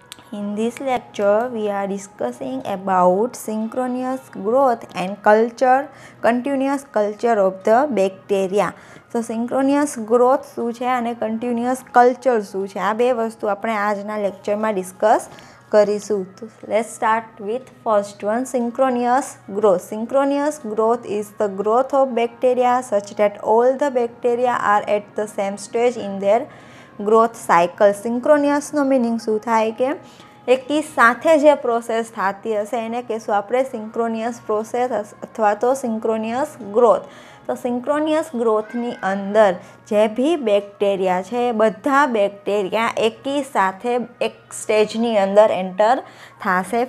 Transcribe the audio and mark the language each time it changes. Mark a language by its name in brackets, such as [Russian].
[English] In this lecture, we are discussing about synchronous growth and continuous culture of the bacteria. [Gujarati] So, synchronous growth શું છે અને continuous culture શું છે આ બે વસ્તુ આપણે આજના લેક્ચરમાં ડિસ્કસ કરીશું. [English] Let's start with first one, synchronous growth. Synchronous growth is the growth of bacteria such that all the bacteria are at the same stage in their growth cycle. [Gujarati] સિંક્રોનિયસનો meaning શું થાય કે એકી સાથે જે પ્રોસેસ થતી હશે એને કહેશું આપણે સિંક્રોનિયસ પ્રોસેસ અથવા તો સિંક્રોનિયસ ગ્રોથ. તો સિંક્રોનિયસ ગ્રોથની અંદર જે બી બેક્ટેરિયા છે એ બધા બેક્ટેરિયા એકી સાથે એક સ્ટેજની અંદર એન્ટર થશે.